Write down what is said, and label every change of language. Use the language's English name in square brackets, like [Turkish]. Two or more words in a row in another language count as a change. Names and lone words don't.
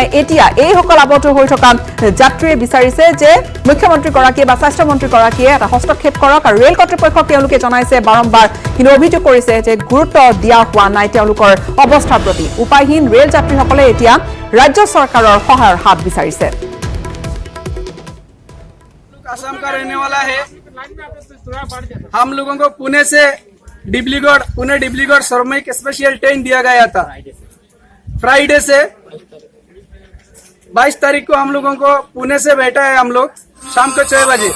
[Assamese] এতিয়া এইসকল আবদ্ধ হৈ থকা যাত্ৰীয়ে বিচাৰিছে যে মুখ্যমন্ত্ৰীগৰাকীয়ে বা স্বাস্থ্যমন্ত্ৰীগৰাকীয়ে এটা হস্তক্ষেপ কৰক আৰু ৰেল কৰ্তৃপক্ষক তেওঁলোকে জনাইছে বাৰম্বাৰ, কিন্তু অভিযোগ কৰিছে যে গুৰুত্ব দিয়া হোৱা নাই তেওঁলোকৰ অৱস্থাৰ প্ৰতি। উপায়হীন ৰেল যাত্ৰীসকলে এতিয়া ৰাজ্য চৰকাৰৰ সহায়ৰ হাত বিচাৰিছে। [Hindi] असम का रहने वाला है। हम लोगों को पुणे से पुणे डिब्रूगढ़ श्रमिक स्पेशल ट्रेन दिया गया था। फ्राइडे से 22 तारीख को हम लोगों को पुणे से बैठा है हम लोग शाम को 6 बजे।